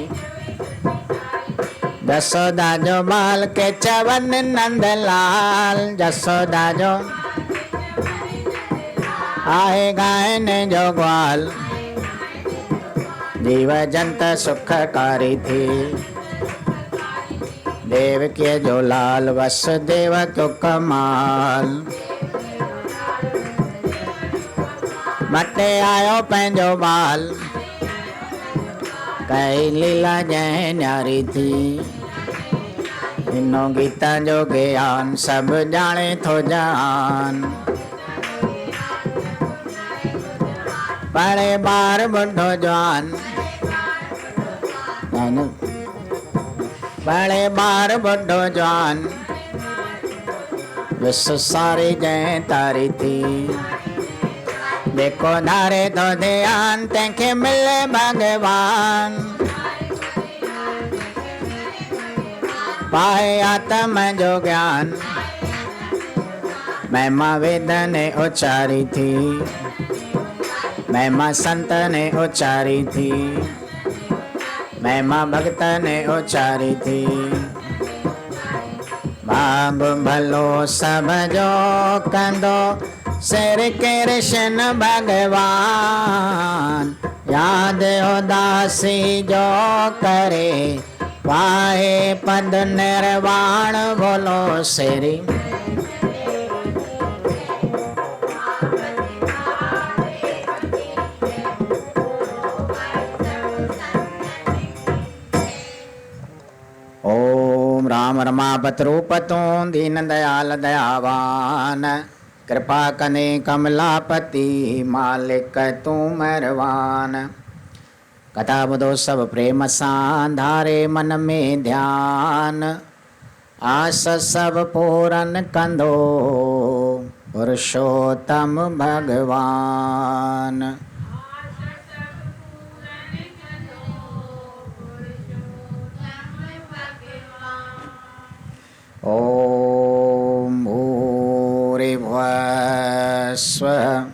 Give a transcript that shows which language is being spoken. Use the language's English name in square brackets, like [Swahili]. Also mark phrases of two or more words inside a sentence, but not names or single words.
[Sindhi] जसोदा जो बाल के चवन नंदलाल, जसोदा जो आए गायन जो ग्वाल, जीव जंत सुखकारी थी। देव के जो लाल वसुदेव को कमाल, मटे आयो पंहिंजो बाल, कई लीला जय न्यारी थी। इनो गीता जो ज्ञान सब जाने थो जान, पढ़े बार बुढ़ो जवान, पढ़े बार बुढ़ो जवान, विश्व सारी जय तारी थी। देखो धारे तो ध्यान तंखे मिले भगवान, पाए आत्म जो ज्ञान, महिमा वेद ने उच्चारी थी, महिमा संत ने उच्चारी थी, महिमा भक्त ने उच्चारी थी। भाग भलो सब जो कंदो श्री कृष्ण भगवान, याद उदासी जो करे पाए पद निर्वाण, बोलो श्री। ओम राम रमापत रूपतु दीन दयाल दयावान, कृपा कने कमलापति मालिक तू मेहरबान। कथा ॿुधो सब प्रेम सां धारे मन में ध्यान, आस सब पूरन कंदो पुरुषोत्तम भगवान। [Sanskrit] ओम भूरिभुवः स्वः